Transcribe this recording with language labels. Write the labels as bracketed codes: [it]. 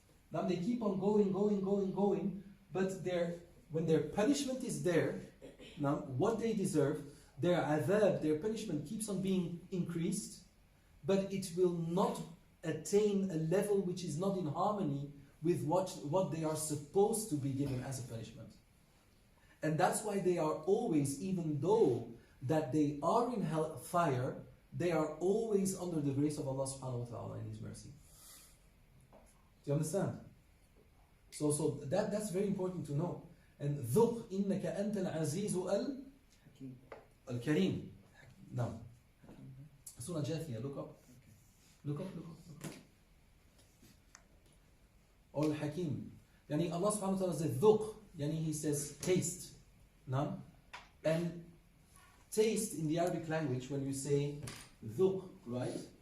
[en] Now they keep on going, but when their punishment is there, now what they deserve, their adhab, their punishment keeps on being increased, but it will not attain a level which is not in harmony with what they are supposed to be given as a punishment. And that's why they are always, even though that they are in hellfire, they are always under the grace of Allah subhanahu wa ta'ala and His mercy. Do you understand? So that's very important to know. And [ar] ذُقْ إِنَّكَ أَنْتَ الْعَزِيزُ al-Karim. [en] Now, Surah Jathiyah, look up. Look up. Al-Hakim. Allah subhanahu wa ta'ala says ذُقْ, He says taste. Now, and taste in the Arabic language, when you say ذُقْ, right?